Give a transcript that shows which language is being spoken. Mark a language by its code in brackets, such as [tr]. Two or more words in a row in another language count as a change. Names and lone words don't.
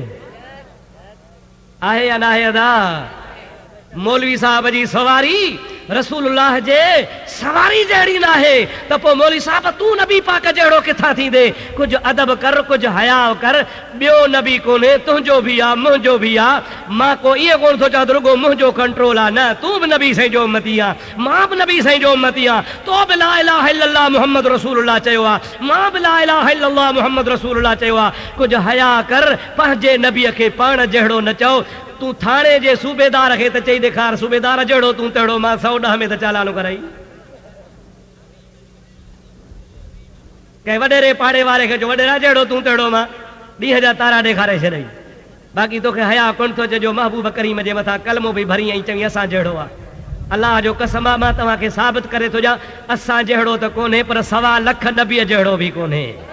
[sd] आहे या नाहे अदा मौलवी साहब जी सवारी रसूलुल्लाह जे सवारी जहिड़ी न आहे त पोइ मौलवी साहब तूं नबी पाक जहिड़ो किथां थींदे कुझु अदब कर कुझु हया कर ॿियो नबी कोन्हे तुंहिंजो बि आहे मुंहिंजो बि आहे मां को इहो कोन थो चवां रुगो मुंहिंजो कंट्रोल आहे न तूं बि नबी साईं जो उम्मती आहे मां बि नबी साईं जो उम्मती आहे तो बि [ar] لا إله إلا الله محمد رسول الله [sd] चयो आहे मां बि [ar] لا إله إلا الله محمد رسول الله [sd] चयो आहे कुझु हया कर पंहिंजे नबीअ खे पाण जहिड़ो न चओ तू थाने जे सूबेदार खे त चई ॾेखार सूबेदार जहिड़ो तूं तहिड़ो मां 110 में त चालानो कराई कंहिं वॾेरे पाड़े वारे खे चओ वॾेरा जहिड़ो तूं तहिड़ो मां ॾींहं जा तारा ॾेखारे छॾई बाक़ी तोखे हया कोन थो चइजो महबूब करीम जे मथां कलमो बि भरी ऐं चई असां जहिड़ो आहे अलाह जो कसम आहे मां तव्हांखे साबित करे थो ॾियां असां जहिड़ो त कोन्हे पर 1.25 लख नबीअ जहिड़ो बि कोन्हे